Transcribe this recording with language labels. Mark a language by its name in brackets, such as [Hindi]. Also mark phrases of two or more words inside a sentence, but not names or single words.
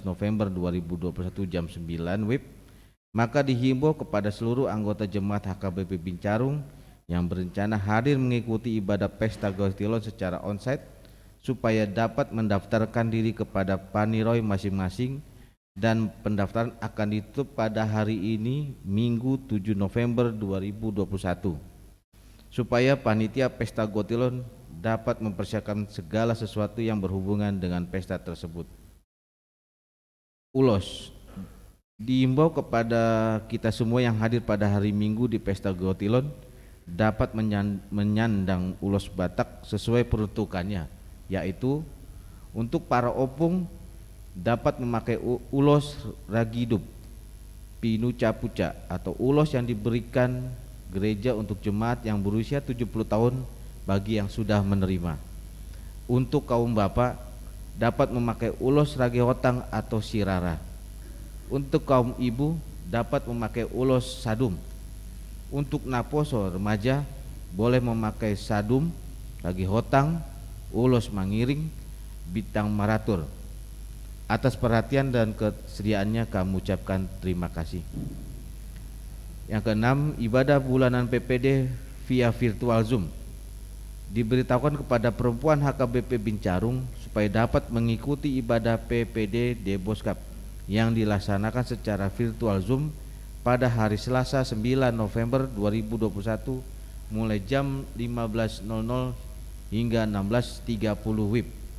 [Indonesian] November 2021 jam 9 WIB, maka dihimbau kepada seluruh anggota jemaat HKBP Bincarung yang berencana hadir mengikuti ibadah pesta Gotilon secara onsite supaya dapat mendaftarkan diri kepada paniroy masing-masing, dan pendaftaran akan ditutup pada hari ini Minggu 7 November 2021 supaya panitia pesta Gotilon dapat mempersiapkan segala sesuatu yang berhubungan dengan pesta tersebut. Ulos, diimbau kepada kita semua yang hadir pada hari Minggu di pesta Gotilon dapat menyandang ulos Batak sesuai peruntukannya, yaitu untuk para opung dapat memakai ulos ragidup pinu capuca atau ulos yang diberikan gereja untuk jemaat yang berusia 70 tahun bagi yang sudah menerima. Untuk kaum bapak dapat memakai ulos ragi hotang atau sirara. Untuk kaum ibu dapat memakai ulos sadum. Untuk naposo remaja boleh memakai sadum, ragi hotang, ulos mangiring, bintang maratur. Atas perhatian dan kesediaannya kami ucapkan terima kasih. Yang keenam, ibadah bulanan PPD via virtual Zoom. Diberitahukan kepada perempuan HKBP Bincarung supaya dapat mengikuti ibadah PPD Deboskap yang dilaksanakan secara virtual Zoom pada hari Selasa 9 November 2021 mulai jam 15.00 hingga 16.30 WIB.